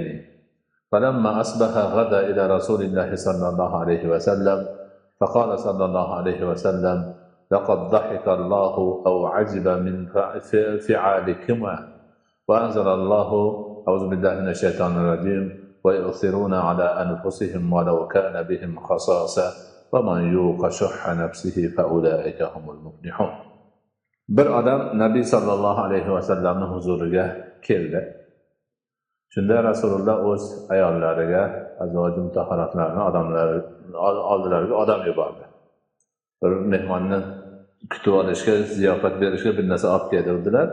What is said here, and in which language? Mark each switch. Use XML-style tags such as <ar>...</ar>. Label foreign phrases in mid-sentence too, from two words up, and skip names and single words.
<ar>فلما أصبح غدا إلى رسول الله صلى الله عليه وسلم فقال صلى الله عليه وسلم لقد ضحك الله أو عجب من فعالكما وأنزل الله أعوذ بالله من الشيطان الرجيم ويؤثرون على أنفسهم ولو كان بهم خصاصة ومن يوق شح نفسه فأولئك هم المفلحون.</ar> <uz>Bir odam Nabiy</uz> <ar>صلى الله عليه وسلم</ar> <uz>huzuriga keldi. Shunda Rasululloh o'z ayollariga, azvoji mutahharatlarni oldilariga odam yubordi. Bir mehmonni kutib olishga, ziyofat berishga bir narsa olib keldilar.</uz>